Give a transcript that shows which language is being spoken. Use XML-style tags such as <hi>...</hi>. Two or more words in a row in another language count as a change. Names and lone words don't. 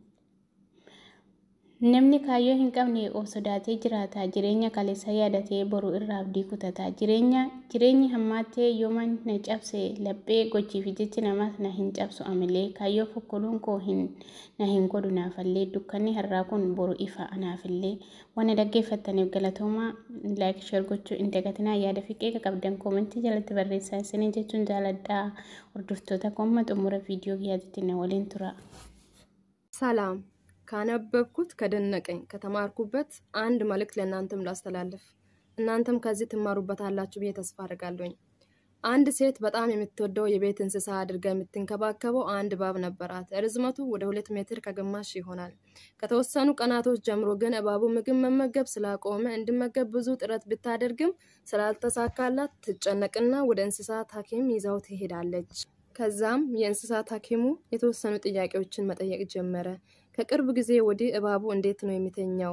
<om>namni kaayyoo hin qabne of sodaatee jiraata jireenya kaleessa yaadatee boru irraa abdii kutata jireenyi hammaattee yooman na cabse laphee gochiif jechi namaas na hin cabsu amilee kaayyoo fokkoluun koo na hin godhu naafallee dukkanni har'aa kun boru ifa anaafillee waan dhaggeeffattaniif galatoomaa</om> <en>laayik sheer</en> <om>gochuu hin dagatinaa yaada fi qeeqa qabdan koomentii jalatti barreessaa isiniin jechuun jaaladhaa hordoftoota koomma xumura viidiyoo kiyyaatitti na waliin tura.</om> <am>ሰላም ካነበብኩት ከደነቀኝ ከተማርኩበት አንድ መልእክት ለእናንተም ላስተላልፍ እናንተም ከዚህ ትማሩበታላችሁ ብዬ ተስፋ አደርጋለሁ። አንድ ሴት በጣም የምትወደው የቤት እንስሳ አድርጋ የምትንከባከበው አንድ እባብ ነበራት። ርዝመቱ ወደ 2 ሜትር ከግማሽ ይሆናል። ከተወሰኑ ቀናቶች ጀምሮ ግን እባቡ ምግብ መመገብ ስላቆመ እንዲመገብ ብዙ ጥረት ብታደርግም ስላልተሳካላት ትጨነቅና ወደ እንስሳት ሐኪም ይዛው ትሄዳለች። ከዛም የእንስሳት ሐኪሙ የተወሰኑ ጥያቄዎችን መጠየቅ ጀመረ። ከቅርብ ጊዜ ወዲህ እባቡ እንዴት ነው የሚተኛው?</am>